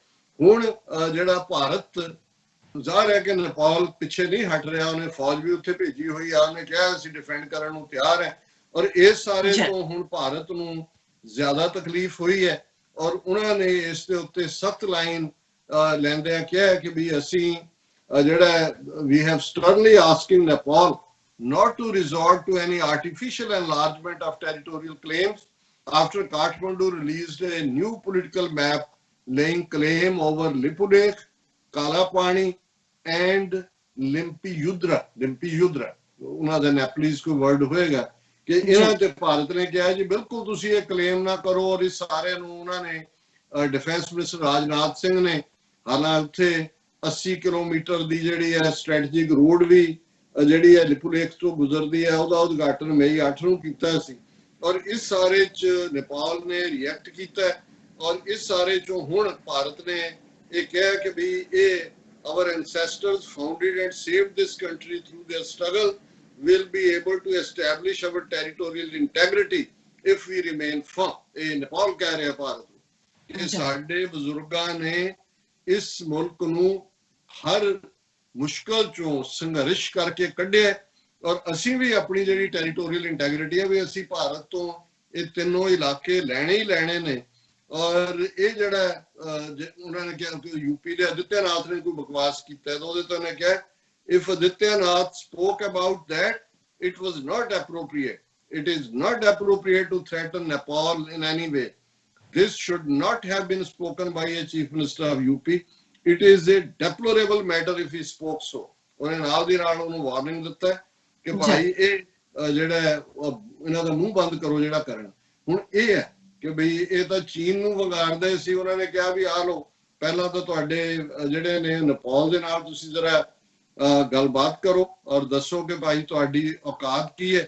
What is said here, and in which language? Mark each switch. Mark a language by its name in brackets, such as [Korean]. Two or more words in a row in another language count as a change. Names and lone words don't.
[Punjabi] ਹੁਣ ਜਿਹੜਾ ਭਾਰਤ, ਜ਼ਾਹਰ ਹੈ ਕਿ ਨੇਪਾਲ ਪਿੱਛੇ ਨਹੀਂ ਹਟ ਰਿਹਾ, ਉਹਨੇ ਫੌਜ ਵੀ ਉੱਥੇ ਭੇਜੀ ਹੋਈ ਆ, ਉਹਨੇ ਕਿਹਾ ਅਸੀਂ ਡਿਫੈਂਡ ਕਰਨ ਨੂੰ ਤਿਆਰ ਹੈ। ਔਰ ਇਸ ਸਾਰੇ ਤੋਂ ਹੁਣ ਭਾਰਤ ਨੂੰ ਜ਼ਿਆਦਾ ਤਕਲੀਫ ਹੋਈ ਹੈ ਔਰ ਉਹਨਾਂ ਨੇ ਇਸ ਦੇ ਉੱਤੇ ਸਖਤ ਲਾਈਨ ਲੈਂਦਿਆਂ ਕਿਹਾ ਕਿ ਵੀ ਅਸੀਂ ਜਿਹੜਾ [English] we have sternly asking Nepal not to resort to any artificial enlargement of territorial claims after Kathmandu released a new political map laying claim over Lipulekh, Kalapani and Limpiyudra [Punjabi] ਉਹਨਾਂ ਦਾ ਨੈਪਲੀਜ਼ ਕੋਈ ਵਰਡ ਹੋਏਗਾ ਕਿ ਇਹਨਾਂ ਤੇ ਭਾਰਤ ਨੇ ਕਿਹਾ ਜੀ ਬਿਲਕੁਲ ਤੁਸੀਂ ਇਹ ਕਲੇਮ ਨਾ ਕਰੋ। ਔਰ ਇਸ ਸਾਰੇ ਨੂੰ ਉਹਨਾਂ ਨੇ [English] defence minister [Punjabi] ਰਾਜਨਾਥ ਸਿੰਘ ਨੇ, ਹਾਲਾਂਕਿ ਉੱਥੇ 80 ਕਿਲੋਮੀਟਰ ਦੀ ਜਿਹੜੀ ਹੈ [English] strategic road [Punjabi] ਵੀ ਜਿਹੜੀ ਹੈ ਲਿਪੁਲੇਖ ਤੋਂ ਗੁਜ਼ਰਦੀ ਹੈ, ਉਹਦਾ ਉਦਘਾਟਨ ਮਈ 8 ਨੂੰ ਕੀਤਾ ਸੀ। ਔਰ ਇਸ ਸਾਰੇ 'ਚ ਨੇਪਾਲ ਨੇ ਰਿਐਕਟ ਕੀਤਾ ਔਰ ਇਸ ਸਾਰੇ 'ਚੋਂ ਹੁਣ ਭਾਰਤ ਨੇ ਇਹ ਕਿਹਾ ਕਿ ਵੀ ਇਹ [English] our ancestors founded and saved this country through their struggle will be able to establish our territorial integrity if we remain firm. [Punjabi] ਇਹ ਨੇਪਾਲ ਕਹਿ ਰਿਹਾ ਭਾਰਤ ਨੂੰ ਕਿ ਸਾਡੇ ਬਜ਼ੁਰਗਾਂ ਨੇ ਇਸ ਮੁਲਕ ਨੂੰ ਹਰ ਮੁਸ਼ਕਲ ਚੋਂ ਸੰਘਰਸ਼ ਕਰਕੇ ਕੱਢਿਆ ਔਰ ਅਸੀਂ ਵੀ ਆਪਣੀ ਜਿਹੜੀ [English] territorial integrity [Punjabi] ਹੈ ਵੀ ਅਸੀਂ ਭਾਰਤ ਤੋਂ ਇਹ ਤਿੰਨੋਂ ਇਲਾਕੇ ਲੈਣੇ ਹੀ ਲੈਣੇ ਨੇ। ਔਰ ਇਹ ਜਿਹੜਾ ਉਹਨਾਂ ਨੇ ਕਿਹਾ ਕਿ ਯੂਪੀ ਦੇ ਆਦਿੱਤਿਆਨਾਥ ਨੇ ਕੋਈ ਬਕਵਾਸ ਕੀਤਾ ਤਾਂ ਉਹਦੇ ਤੋਂ ਉਹਨੇ ਕਿਹਾ [English] if Adityanath spoke about that, it was not appropriate. It is not appropriate to threaten Nepal in any way. This should not have been spoken by a chief minister of UP. It is a deplorable matter if he spoke so. [Punjabi] ਉਹਨੇ ਨਾਲ ਦੀ ਨਾਲ ਉਹਨੂੰ ਵਾਰਨਿੰਗ ਦਿੱਤਾ ਕਿ ਭਾਈ ਇਹ ਜਿਹੜਾ ਇਹਨਾਂ ਦਾ ਮੂੰਹ ਬੰਦ ਕਰੋ ਜਿਹੜਾ ਕਰਨ। ਹੁਣ ਇਹ ਹੈ ਕਿ ਬਈ ਇਹ ਤਾਂ ਚੀਨ ਨੂੰ ਵਿਗਾੜਦੇ ਸੀ, ਉਹਨਾਂ ਨੇ ਕਿਹਾ ਵੀ ਆ ਲਓ ਪਹਿਲਾਂ ਤਾਂ ਤੁਹਾਡੇ ਜਿਹੜੇ ਨੇ ਨੇਪਾਲ ਦੇ ਨਾਲ ਤੁਸੀਂ ਜ਼ਰਾ ਗੱਲਬਾਤ ਕਰੋ ਔਰ ਦੱਸੋ ਕਿ ਭਾਈ ਤੁਹਾਡੀ ਔਕਾਤ ਕੀ ਹੈ।